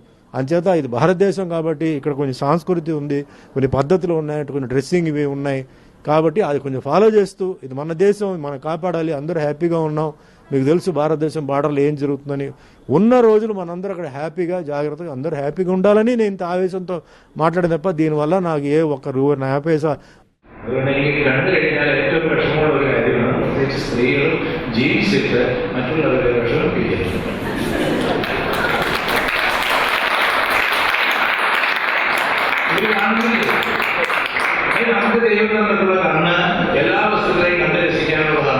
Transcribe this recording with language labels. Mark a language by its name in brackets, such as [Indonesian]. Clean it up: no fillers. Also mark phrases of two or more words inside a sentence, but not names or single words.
[Telugu] అంచేత ఇది భారతదేశం కాబట్టి ఇక్కడ కొంచెం సంస్కృతి ఉంది, కొన్ని పద్ధతులు ఉన్నాయి, కొన్ని డ్రెస్సింగ్ ఇవి ఉన్నాయి. కాబట్టి అది కొంచెం ఫాలో చేస్తూ, ఇది మన దేశం, మనం కాపాడాలి, అందరూ హ్యాపీగా ఉన్నాం. మీకు తెలుసు భారతదేశం బార్డర్లో ఏం జరుగుతుందని. ఉన్న రోజులు మనందరూ అక్కడ హ్యాపీగా జాగ్రత్తగా అందరూ హ్యాపీగా ఉండాలని నేను ఇంత ఆవేశంతో మాట్లాడిన తప్ప దీనివల్ల నాకు ఏ ఒక్క నా పైసా. [Malayalam] അതുകൊണ്ട് എനിക്ക് കണ്ടു കഴിഞ്ഞാൽ ഏറ്റവും വിഷമമുള്ള ഒരു കാര്യമാണ്, പ്രത്യേകിച്ച് സ്ത്രീകൾ ജീവിച്ചിട്ട് മറ്റുള്ളവരെ വിഷമിപ്പിക്കുന്നത്. നമുക്ക് ദൈവം തന്നിട്ടുള്ള കണ്ണ് എല്ലാ വസ്തുക്കളെയും കണ്ട് രസിക്കാനുള്ളതാണ്.